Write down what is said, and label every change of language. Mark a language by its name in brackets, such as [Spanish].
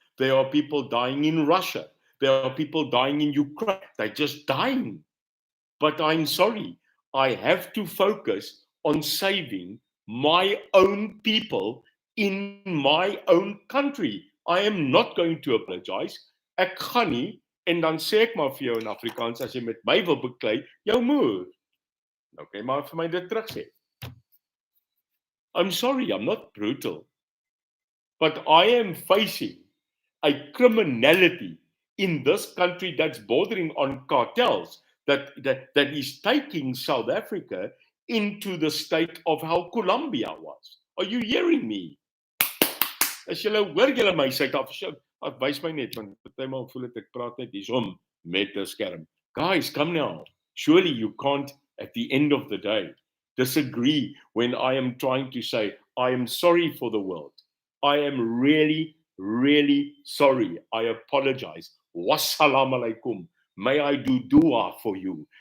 [English] There are people dying in Russia. There are people dying in Ukraine. They're just dying. But I'm sorry, I have to focus on saving my own people in my own country. I am not going to apologize. [Afrikaans] Ek gaan nie, en dan sê ek maar vir jou in Afrikaans, as jy met my wil beklei, jou moer. Okay, maar vir my dit terug sê. [English] I'm sorry, I'm not brutal. But I am facing a criminality in this country that's bordering on cartels that is taking South Africa into the state of how Colombia was. Are you hearing me? [Afrikaans] As julle hoor julle my Suid-Afrika, wys my net, want partymal voel ek praat net hiersom met 'n skerm. [English] Guys, come now. Surely you can't, at the end of the day, disagree when I am trying to say, I am sorry for the world. I am really, really sorry. I apologize. Wassalamu alaikum. May I do dua for you.